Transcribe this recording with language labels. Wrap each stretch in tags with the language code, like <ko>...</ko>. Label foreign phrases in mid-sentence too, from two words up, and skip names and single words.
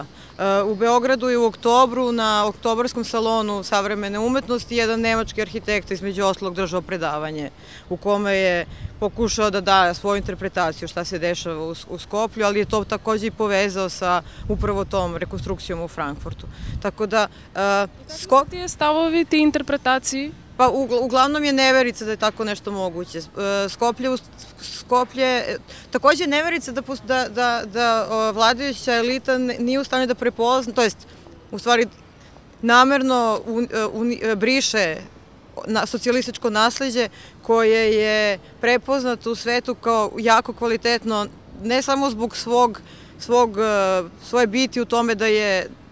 <sr>U Beogradu je u oktobru na oktobarskom salonu savremene umetnosti jedan nemački arhitekta između ostalog držao predavanje u kome je pokušao da da svoju interpretaciju šta se dešava u Skoplju, ali je to takođe i povezao sa upravo tom rekonstrukcijom u Frankfurtu. Tako da...</sr> <mk>Tие ставови, тие интерпретации?</mk> <sr>Pa uglavnom je neverica da je tako nešto moguće. Skoplje, takođe je neverica da vladajuća elita nije u stanju da prepozna, to jest, u stvari, namerno briše socijalističko nasleđe koje je prepoznato u svetu kao jako kvalitetno, ne samo zbog svoje biti u tome da je</sr>